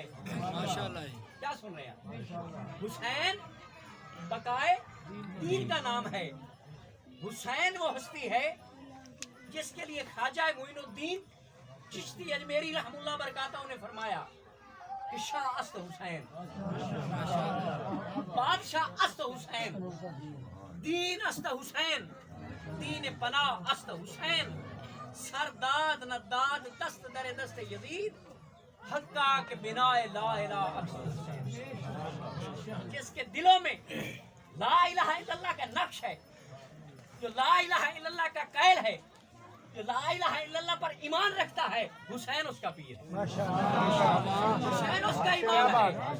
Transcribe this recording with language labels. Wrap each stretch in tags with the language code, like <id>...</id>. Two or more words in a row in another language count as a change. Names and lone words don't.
<ur>کیا سن رہے ہیں؟ حسین بقائے دین کا نام ہے۔ حسین وہ ہستی ہے جس کے لیے خواجہ معین الدین چشتی اجمیری</ur> <ar>رحم اللہ برکاتہ</ar> <ur>نے فرمایا کہ</ur> <fa>شاہ است حسین، بادشاہ است حسین، دین است حسین، دین پناہ است حسین، سرداد نداد دست در دست یزید، حقا کے بنا لا الہ الا حسین۔</fa> <ur>جس کے دلوں میں</ur> <ar>لا الہ الا اللہ</ar> <ur>کا نقش ہے، جو</ur> <ar>لا الہ الا اللہ</ar> <ur>کا قائل ہے، جو</ur> <ar>لا الہ الا اللہ</ar> <ur>پر ایمان رکھتا ہے، حسین اس کا پیر ہے، حسین اس کا امام ہے۔</ur>